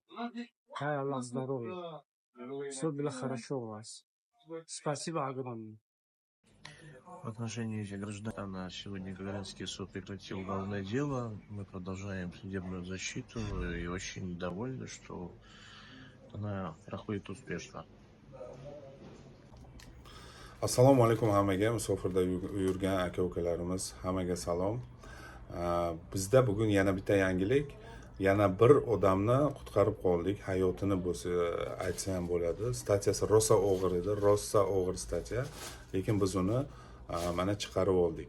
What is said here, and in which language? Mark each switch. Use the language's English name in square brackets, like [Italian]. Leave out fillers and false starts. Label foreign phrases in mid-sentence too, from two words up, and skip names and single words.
[Russian] Дай Аллах здоровья. Все было хорошо у вас. Спасибо огромное. В отношении этих граждан сегодня Гражданский суд прекратил уголовное дело. Мы продолжаем судебную защиту и очень довольны, что она проходит успешно. [Uzbek] Assalomu alaykum hammaga, musofirda yurgan aka-ukalarimiz, hammaga salom. Bizda bugun yana bitta yangilik, yana bir odamni qutqarib qoldik. Hayotini bo'lsa aytsa ham bo'ladi. Statsiyasi rosa og'ir edi, rosa og'ir statsiya, lekin biz uni mana chiqarib oldik.